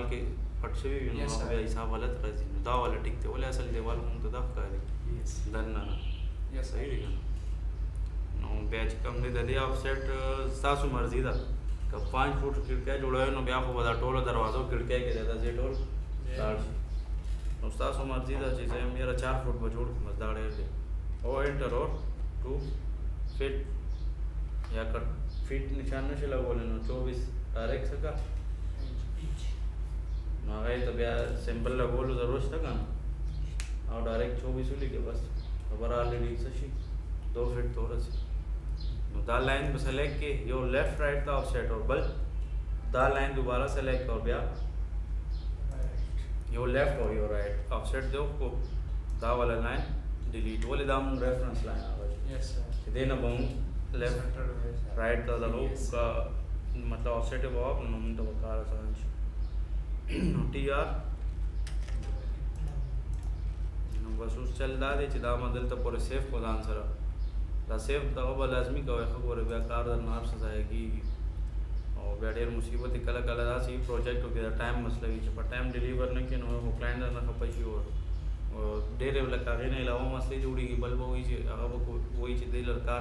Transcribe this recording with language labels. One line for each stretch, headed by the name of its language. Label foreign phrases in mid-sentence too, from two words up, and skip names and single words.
Pashto: کې پټ شوي وي نو بیا حساب غلط راځي نو دا والا ټیک دی ولې اصل دیوال موږ ته دا ښکاري دننه نه صحیح دی که نه نو بیا چې کوم دی د دې
English: off set
Pashto: ستاسو مرضي ده که 5 فوټ کړکۍ جوړوئ نو بیا خو به دا ټولو دروازو کړکۍ کې دی دا ځای ټول لاړ شي نو ستاسو مرضي ده چې زه یم یاره 4 فوټ به جوړ کړم بس دا ډېر دی او انټر اور 2 فیټ یا که فیټ نشان نشي لګولی نو 24 ډایرکټ څه که نو هغه ته بیا سمپل لګولو ضرورت شته که نه او ډایرکټ 24 ولیکې بس خبره الرډي څه شي 2 فیټ ته ورسي نو دا لاین په سلیکټ کې یو
English: left right
Pashto: ته
English: off set
Pashto: اور بل دا لاین دوباره سلیکټ اور بیا یو لیفٹ اور یو
English: right off set
Pashto: دی کو دا والا لاین ډیلیټ ولې دا مونږ
English: reference line
Pashto: راغلی چې دې نه به مونږ
English: left right
Pashto: ته دلو کا مطلب
English: off set
Pashto: یې به واخلو نو مونږ ته به کار اسان شي نو ټي آر نو بس اوس چل دا دی چې دا ما دلته پورې سیف کو ځان سره دا سیف دغه به لازمي کوئ ښه ګوره بیا کار درنه هر څه ضایع کېږي او بیا ډېر مصیبت یې کله کله داسې پروجیکټو کې د ټایم مسله وي چې په ټایم ډیلیور نه کړي نو خو کلاینټ درنه خفه شي او ډېرې لکه هغې نه علاوه مسلې جوړېږي بل به وایي چې هغه به وایي چې دی لر کار